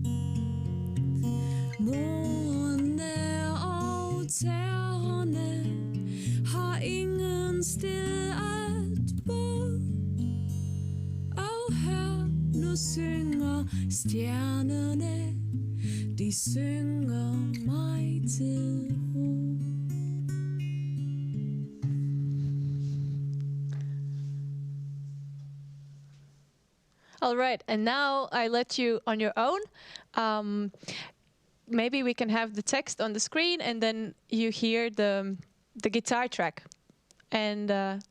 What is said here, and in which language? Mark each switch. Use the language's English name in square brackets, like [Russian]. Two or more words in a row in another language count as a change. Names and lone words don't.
[Danish] Morgene og terne har ingen sted at bo. Og hør, nu synger stjernene, de synger mig til ro. [English] All right, and now I let you on your own. Maybe we can have the text on the screen, and then you hear the guitar track.